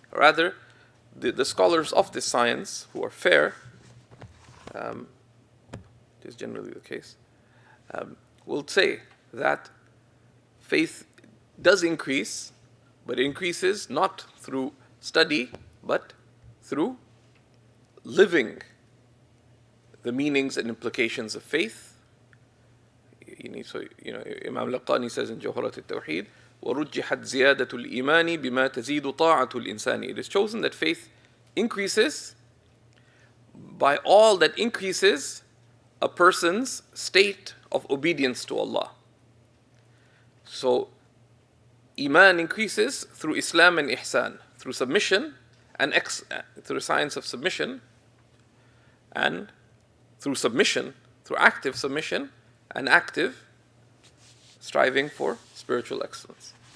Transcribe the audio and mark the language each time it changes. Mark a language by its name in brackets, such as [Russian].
[English] Rather, the scholars of this science, who are fair, it is generally the case, will say that faith does increase, but it increases not through study, but through living the meanings and implications of faith. Imam Laqani says in Jawharat al-Tawheed, [Arabic] وَرُجِّحَتْ زِيَادَةُ الْإِيمَانِ بِمَا تَزِيدُ طَاعَةُ الْإِنسَانِ. [English] It is chosen that faith increases by all that increases a person's state of obedience to Allah. So, Iman increases through Islam and Ihsan, through submission and through science of submission, and through active submission and active striving for spiritual excellence.